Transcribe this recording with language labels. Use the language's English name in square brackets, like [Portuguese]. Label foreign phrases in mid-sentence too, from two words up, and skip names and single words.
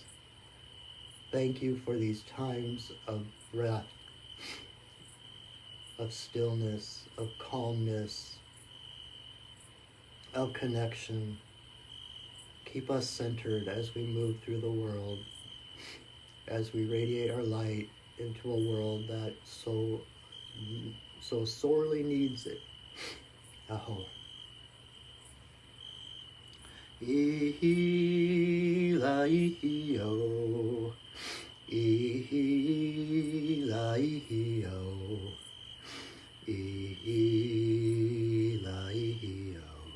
[English] Thank you for these times of breath, of stillness, of calmness, of connection. Keep us centered as we move through the world, as we radiate our light into a world that so sorely needs it. Aho. Ihi-la-ihi-o. Ihi-la-ihi-o. Ihi-la-ihi-o.